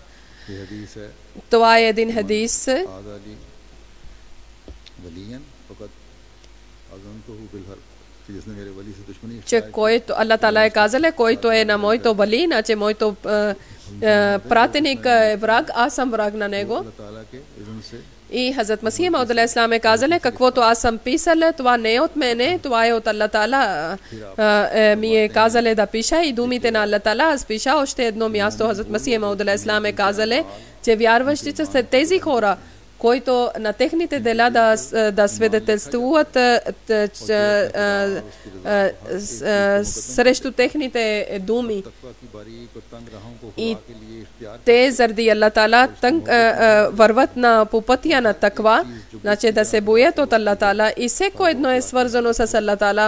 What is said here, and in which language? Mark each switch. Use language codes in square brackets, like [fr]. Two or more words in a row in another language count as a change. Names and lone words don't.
[bg] Това е един хадис, че който Аллах Таала е казал, който е на моето вали, значи моето пратеник е враг, аз съм враг на него. И Хазрат Масих Мауд [ar] عليه السلام [bg] е казал, каквото аз съм писал, това не е от мене, това е от Аллах Таала. Ми е казал да пиша, и думите на Аллах Таала аз пиша. Още едно място Хазрат Масих Мауд [ar] عليه السلام [bg] е казал, че вярващите са тези хора, които на техните дела да свидетелствуват срещу техните думи. И те заради Аллах Таала върват по пътя на таква, значи да се боят от Аллах Таала, и всеко едно е свързано с Аллах Таала.